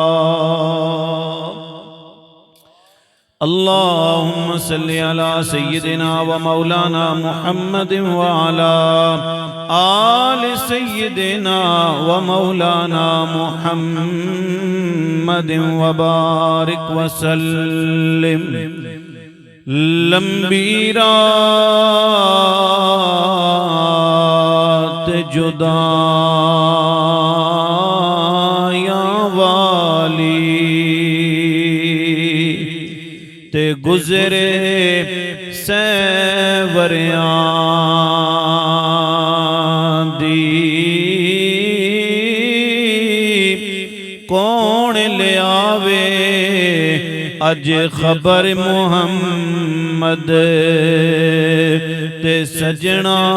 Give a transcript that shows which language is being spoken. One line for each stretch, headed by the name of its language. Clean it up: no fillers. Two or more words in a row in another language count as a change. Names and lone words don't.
Arabic: اللهم صل على سيدنا ومولانا محمد وعلى آل سيدنا ومولانا محمد وبارك وسلم
Punjabi: لمبی رات جدائیاں والی تے گزرے سیوریاں دی کون لے آوے اج خبر محمد تے سجنا